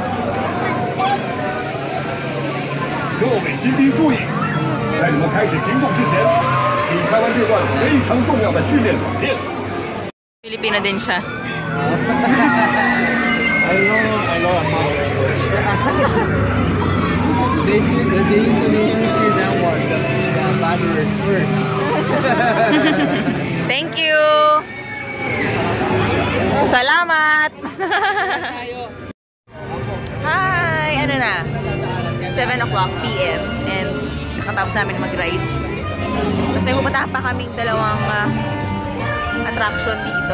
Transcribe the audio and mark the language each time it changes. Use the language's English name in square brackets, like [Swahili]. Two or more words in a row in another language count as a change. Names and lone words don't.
[Chinese] 各位新兵注意，在你们开始行动之前，请开完这段非常重要的训练短片。 [Filipino] Pilipino din siya. [English] I know a lot. They usually teach you that one, the bad word first. Thank you! [Filipino] Salamat! Hi! Ano na? [English] 7 o'clock PM and [Filipino] nakatapos namin mag-ride. Tapos may pupuntahan pa kaming dalawang attraction dito.